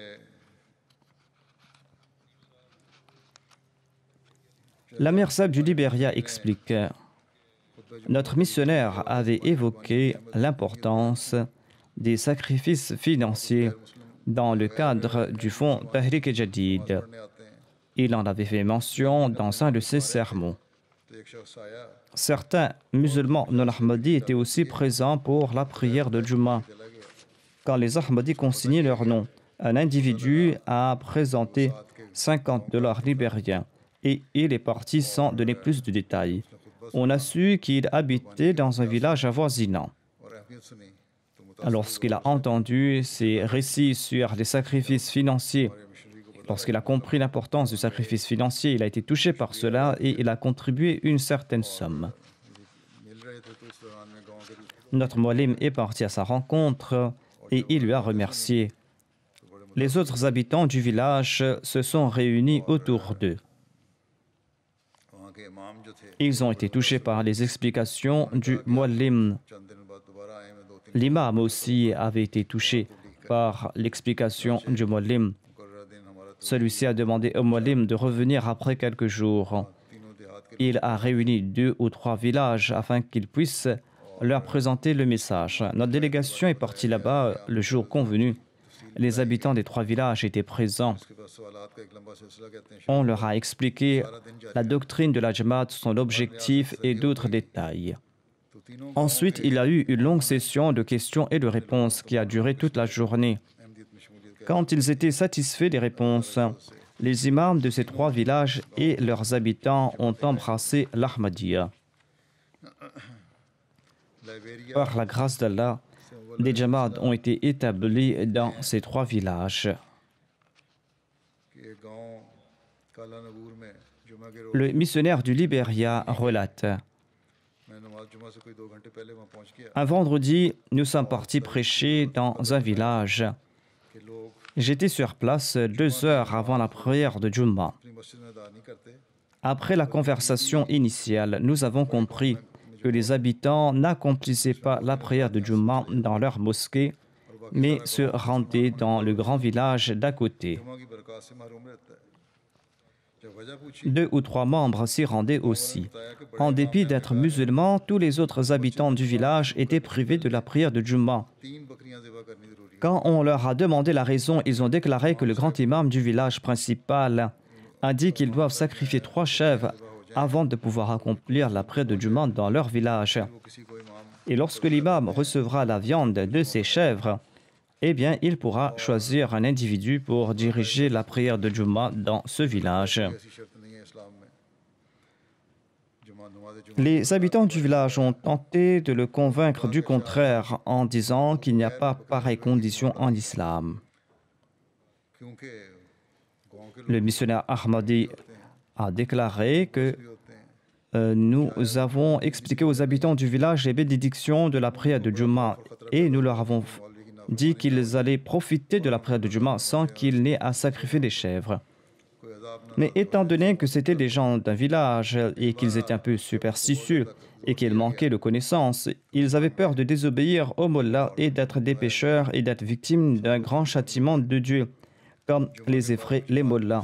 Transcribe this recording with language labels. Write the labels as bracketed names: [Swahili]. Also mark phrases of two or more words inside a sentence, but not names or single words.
[French] La mère Sab du Libéria explique: notre missionnaire avait évoqué l'importance des sacrifices financiers dans le cadre du fonds Tahrik-e-Jadid. [Urdu] پڑھنے آتے ہیں [French] Il en avait fait mention dans un de ses sermons. [Urdu] تو ایک شخص آیا [French] Certains musulmans non-Ahmadis étaient aussi présents pour la prière de Juma. [Urdu] چلا گیا [French] Quand les Ahmadis consignaient leur nom, un individu a présenté 50 $ libériens et il est parti sans donner plus de détails. On a su qu'il habitait dans un village avoisinant. [Urdu] اور اہمیت سنی تو [French] Lorsqu'il a entendu ces récits sur les sacrifices financiers, lorsqu'il a compris l'importance du sacrifice financier, il a été touché par cela et il a contribué une certaine somme. [Urdu] مل رہے تھے تو اس دوران میں گاؤں کے [French] Notre Moualim est parti à sa rencontre et il lui a remercié. Les autres habitants du village se sont réunis autour d'eux. [Urdu] وہاں کے امام جو تھے [French] Ils ont été touchés par les explications du Moualim. [Urdu] چند دن بعد دوبارہ آئے میں 2-3 [French] L'imam aussi avait été touché par l'explication du Moualim. [Urdu] مقرر دن ہمارا تو [French] Celui-ci a demandé au Moualim de revenir après quelques jours. [Urdu] تینوں دیہات کے [French] Il a réuni 2 ou 3 villages afin qu'il puisse leur présenter le message. Notre délégation est partie là-bas le jour convenu. Les habitants des 3 villages étaient présents. [Urdu] اس کے بعد سوالات کا ایک لمبا سلسلہ کہتے ہیں [French] On leur a expliqué la doctrine de la Jamaat, son objectif et d'autres détails. [Urdu] تو تینوں [French] Ensuite, il y a eu une longue session de questions et de réponses qui a duré toute la journée. [Urdu] احمدیت میں شمولیت [French] Quand ils étaient satisfaits des réponses, les imams de ces 3 villages et leurs habitants ont embrassé l'Ahmadiyya. [Urdu] लाइबेरिया [French] Par la grâce d'Allah, des Jamaat ont été établis dans ces 3 villages. [Urdu] کے گاؤں کالا نبور میں جمعہ کے روز [French] Le missionnaire du Libéria relate: [Urdu] میں نماز جمعہ سے کوئی 2 گھنٹے پہلے وہاں پہنچ گیا [French] un vendredi, nous sommes partis prêcher dans un village. [Urdu] کہ لوگ [French] J'étais sur place 2 heures avant la prière de Jumma. [Urdu] اپنی مسجد میں ادا نہیں کرتے [French] Après la conversation initiale, nous avons compris que les habitants n'accomplissaient pas la prière de Jumma dans leur mosquée, mais se rendaient dans le grand village d'à côté. [Urdu] جمعہ کی برکت سے محروم رہتا ہے جب وجہ پوچھی [French] 2 ou 3 membres s'y rendaient aussi. En dépit d'être musulmans, tous les autres habitants du village étaient privés de la prière de Jumma. [Urdu] 3 بکریاں ذبح کرنی ضروری ہے [French] Quand on leur a demandé la raison, ils ont déclaré que le grand imam du village principal a dit qu'ils doivent sacrifier 3 chèvres avant de pouvoir accomplir la prière de Jumma dans leur village. [Urdu] وہ کسی کو امام [French] Et lorsque l'imam recevra la viande de ces chèvres, eh bien, il pourra choisir un individu pour diriger la prière de Jumma dans ce village. [Urdu] ایسی شرط نہیں ہے اسلام میں جمعہ نماز جمعہ [French] Les habitants du village ont tenté de le convaincre du contraire en disant qu'il n'y a pas pareille condition en islam. [Urdu] کیونکہ گاؤں کے [French] Le missionnaire Ahmadi a déclaré que [Urdu] بھی ہوتے ہیں [French] nous avons expliqué aux habitants du village les bénédictions de la prière de Juma et nous leur avons dit qu'ils allaient profiter de la prière de Juma sans qu'ils n'aient à sacrifier des chèvres. Mais étant donné que c'étaient des gens d'un village et qu'ils étaient un peu superstitieux et qu'ils manquaient de connaissances, ils avaient peur de désobéir au mollah et d'être des pécheurs et d'être victimes d'un grand châtiment de Dieu, comme les effraient les mollahs.